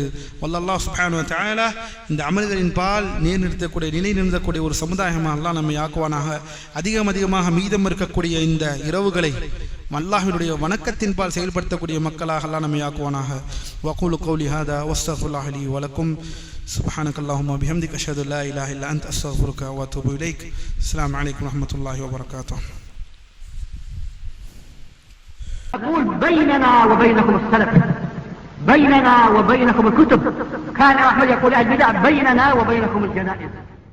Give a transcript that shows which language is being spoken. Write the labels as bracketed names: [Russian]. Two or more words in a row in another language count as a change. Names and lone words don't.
[Tamil] வல்லல்லாஹு [Arabic] سبحانه وتعالى [Tamil] இந்த அமல்களின் பால் நிலைநிறுத்தக்கூடிய ஒரு சமுதாயமாக அல்லாஹ் நம்மை ஆக்குவானாக. அதிகமாக மீதம் இருக்கக்கூடிய இந்த இரவுகளை அல்லாஹ்வினுடைய வணக்கத்தின் பால் செயல்படுத்தக்கூடிய மக்களாக அல்லாஹ் நம்மை ஆக்குவானாக. [Arabic] وأقول قولي هذا وأستغفر الله لي ولكم. سبحانك اللهم وبحمدك أشهد أن لا إله إلا أنت أستغفرك وأتوب إليك. السلام عليكم ورحمة الله وبركاته. أقول بيننا وبينكم السلف، بيننا وبينكم الكتب. كان أحمد يقول البدع بيننا وبينكم الجنائز.